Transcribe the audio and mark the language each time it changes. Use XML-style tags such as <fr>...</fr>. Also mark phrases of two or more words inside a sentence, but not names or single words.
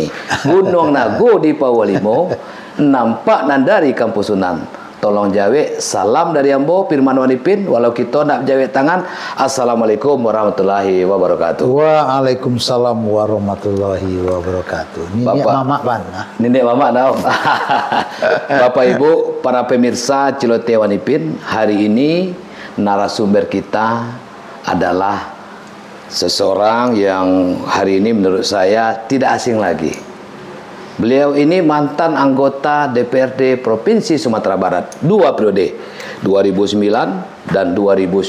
<min>Gunung Nago di Pawalimo, nampak nandari Kampusunan. Tolong jawe salam dari ambo Firman Wanipin, walau kita nak jawe tangan.</min> <ar>السلام عليكم ورحمة الله وبركاته. وعليكم السلام ورحمة الله وبركاته.</ar> <min>Nenek Mamak Bana. Nenek Mamak dah.</min> <id>Bapak Ibu, para pemirsa Celoteh Wanipin, hari ini narasumber kita adalah seseorang yang hari ini menurut saya tidak asing lagi. Beliau ini mantan anggota DPRD Provinsi Sumatera Barat 2 periode, 2009 dan 2019.</id>